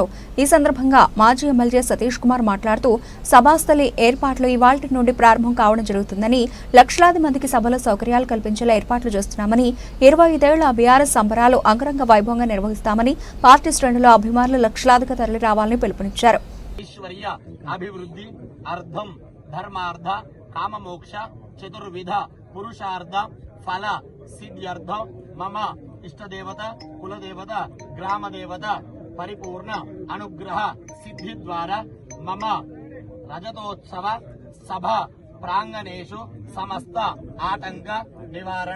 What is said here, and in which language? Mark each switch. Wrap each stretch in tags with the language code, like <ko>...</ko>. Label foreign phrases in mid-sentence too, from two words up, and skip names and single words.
<te>ఈ సందర్భంగా మాజీ ఎమ్మెల్యే సతీష్ కుమార్ మాట్లాడుతూ సభాస్థలి ఏర్పాట్లు ఇవాళ్టి నుండి ప్రారంభం కావడం జరుగుతుందని, లక్షలాది మందికి సభలో సౌకర్యాలు కల్పించేలా ఏర్పాట్లు చేస్తున్నామని, 25 ఏళ్ల బీఆర్ఎస్ సంబరాలు అంగరంగ వైభవంగా నిర్వహిస్తామని, పార్టీ శ్రేణుల అభిమానులు లక్షలాదిగా తరలి రావాలని పిలుపునిచ్చారు.</te> <sa>काम मोक्ष चतुर्विध पुरुषार्थ फल सिद्ध्यर्थ मम इष्ट देवता कुल देवता ग्राम देवता परिपूर्ण अनुग्रह सिद्धि द्वारा मम रजतोत्सव सभा प्रांगणेषु समस्त आतंक निवारण</sa>